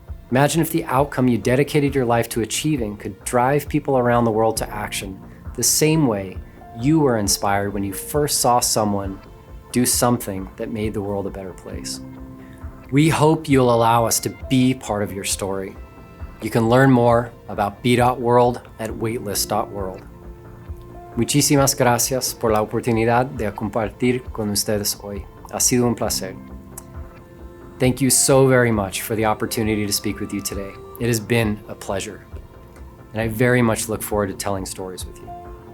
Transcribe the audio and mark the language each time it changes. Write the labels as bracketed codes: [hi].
[en] Imagine if the outcome you dedicated your life to achieving could drive people around the world to action the same way you were inspired when you first saw someone do something that made the world a better place. We hope you'll allow us to be part of your story. You can learn more about b.world at waitlist.world. [es] Muchísimas gracias por la oportunidad de compartir con ustedes hoy. Ha sido un placer. [en] Thank you so very much for the opportunity to speak with you today. It has been a pleasure, and I very much look forward to telling stories with you.